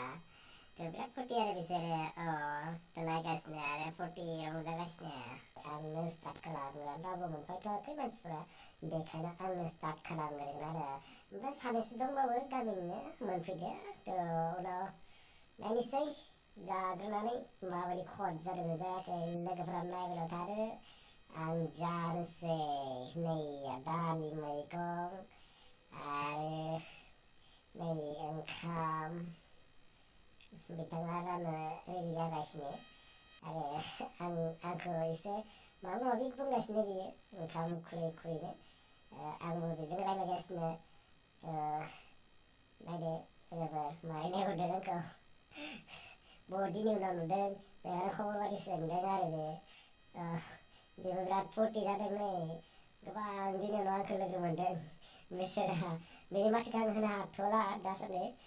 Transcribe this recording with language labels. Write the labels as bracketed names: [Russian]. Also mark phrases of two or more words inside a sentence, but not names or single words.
[Bodo] थ' बिराद फुरथि आरो बिसोरो थ' नायगासिनो आरो फुरथि रंजागासिनो आंनो स्टार्ट खालामगोन रावबो मोनफैथ'वाखै मानसिफ्रा बेखायनो आंनो स्टार्ट खालामगोन आरो ओमफ्राय सानैसो दंबावो गामिनिनो मोनफैदो थ' उनाव नायनोसै जाग्रोनानै माबायदि खद जादों जायाखै लोगोफोरा नायबायल' थादो आं जानोसै नै दालि मैगं आरो नै ओंखाम बिथाङा राननो रेडि जागासिनो आरो आंखौ एसे malu lagi buंगासिनो बियो ओंखाम खुरै खुरैनो आंबो बेजों रायलायगासिनो नायदो लोगोफोर मारै नायहरदों आंखौ बहुद दिननि उनाव नुदों बेयाव खबर बादि सोंदों आरो बेबो बिराद फुरथि जादों नै गोबां दिननि उनाव आंखौ लोगो मोनदों बिसोरहा बेनि माथोखौ आं होनो हाथ'ला दासान्दि